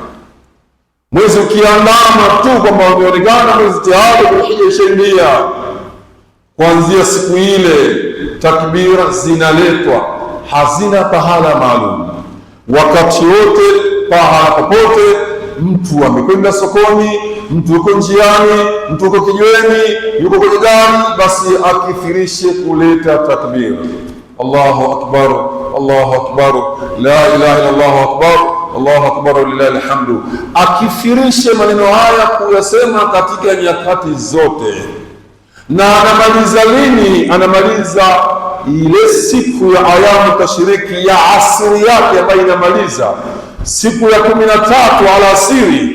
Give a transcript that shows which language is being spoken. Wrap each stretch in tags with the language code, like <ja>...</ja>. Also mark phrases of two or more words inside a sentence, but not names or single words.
<sw>Mwezi ukiandama tu kwamba umeonekana mwezi tayari Dhulhijja ishaingia, kuanzia siku ile takbira zinaletwa, hazina pahala maalum. Wakati wote, pahala popote, mtu amekwenda sokoni, mtu yuko njiani, mtu yuko kijiweni, yuko kwenye gari, basi akithirishe kuleta takbir.</sw> <ar>الله أكبر، الله أكبر، لا إله إلا الله أكبر، الله أكبر لله الحمد.</ar> <sw>Akithirishe maneno haya kuyasema katika nyakati zote. Na anamaliza lini? Anamaliza ile siku ya</sw> <ar>أيام التشريق</ar> <sw>ya asiri yake, ambayo inamaliza siku ya 13 alasiri.</sw>